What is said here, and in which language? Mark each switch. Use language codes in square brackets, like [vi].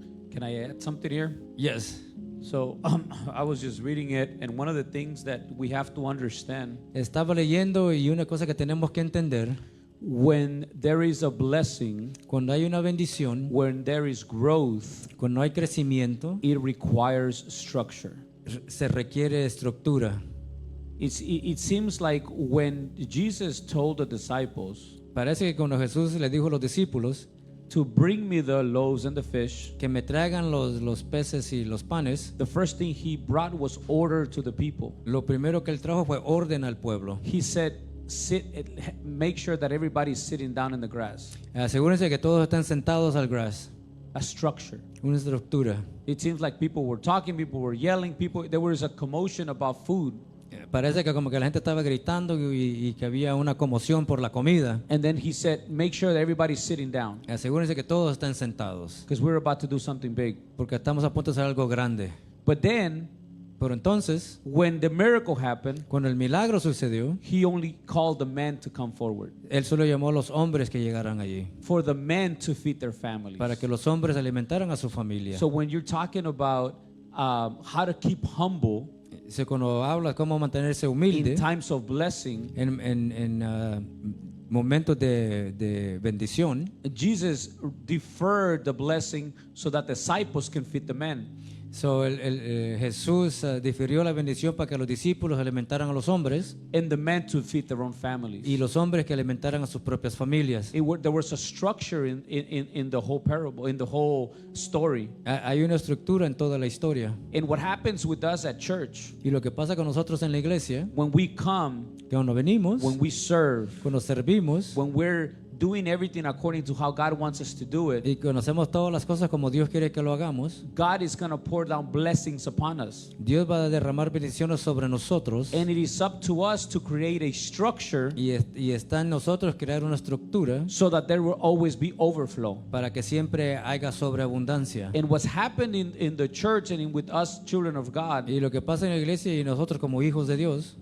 [en] Can I add something here? Yes. So I was just reading it, and one of the things that we have to understand, [es] Estaba leyendo y una cosa que tenemos que entender, [en] when there is a blessing, [es] cuando hay una bendición, [en] when there is growth, [es] cuando hay crecimiento, [en] it requires structure. [es] se requiere estructura. [en] It seems like when Jesus told the disciples [es] Parece que cuando Jesús le dijo a los discípulos [en] to bring me the loaves and the fish, [es] que me traigan los peces y los panes, [en] the first thing he brought was order to the people. [es] lo primero que él trajo fue orden al pueblo. [en] He said, make sure that everybody's sitting down in the grass. [es] Asegúrense que todos están sentados al grass. [en] A structure. [es] Una estructura. [en] It seems like people were talking, people were yelling, there was a commotion about food. [es] Parece que como que la gente estaba gritando y que había una conmoción por la comida. [en] And then he said, make sure that everybody's sitting down, [es] Asegúrense que todos están sentados, [en] because we're about to do something big. [es] porque estamos a punto de hacer algo grande. [en] But then, [es] Pero entonces, [en] when the miracle happened, [es] cuando el milagro sucedió, [en] he only called the men to come forward, [es] él solo llamó a los hombres que llegaran allí, [en] for the men to feed their families. [es] para que los hombres alimentaran a su familia. [en] So when you're talking about how to keep humble [es] Cuando habla cómo mantenerse [en] in [es] humilde [en] times of blessing, [es] en momentos de bendición, [en] Jesus deferred the blessing so that disciples can feed the men. [es] Jesús difirió la bendición para que los discípulos alimentaran a los hombres [en] And the men to feed their own families. [es] y los hombres que alimentaran a sus propias familias. [en] There was a structure in the whole parable, in the whole story. [es] Hay una estructura en toda la historia. [en] And what happens with us at church, [es] Y lo que pasa con nosotros en la iglesia, [en] when we come, [es] que cuando venimos, [en] when we serve, [es] cuando servimos [en] when we're doing everything according to how God wants us to do it, [es] y conocemos todas las cosas como Dios quiere que lo hagamos, [en] God is going to pour down blessings upon us. [es] Dios va a derramar bendiciones sobre nosotros [en] And it is up to us to create a structure [es] y está en nosotros crear una estructura [en] so that there will always be overflow. [es] para que siempre haya sobreabundancia. [en] And what's happened in the church and with us children of God [es] Y lo que pasa en la iglesia y nosotros como hijos de Dios,